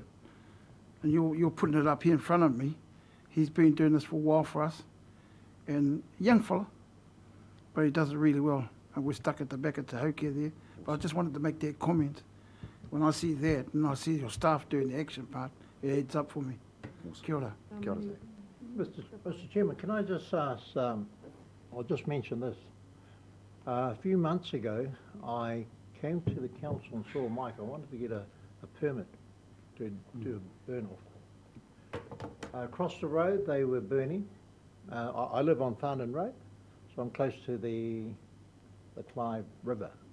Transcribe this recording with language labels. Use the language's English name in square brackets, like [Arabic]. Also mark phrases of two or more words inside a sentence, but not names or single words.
[English] And you're putting it up here in front of me. He's been doing this for a while for us. And a young fella, but he does it really well. And we're stuck at the back of the Hawke there. But I just wanted to make that comment. When I see that and I see your staff doing the action part, it adds up for me. [Māori] Kia ora. Kia ora. [English] Mr. Chairman, can I just ask, I'll just mention this. A few months ago, I came to the council and saw Mike. I wanted to get a permit to do a burn off. Across the road, they were burning. I live on Farnan Road, so I'm close to the Clyde River.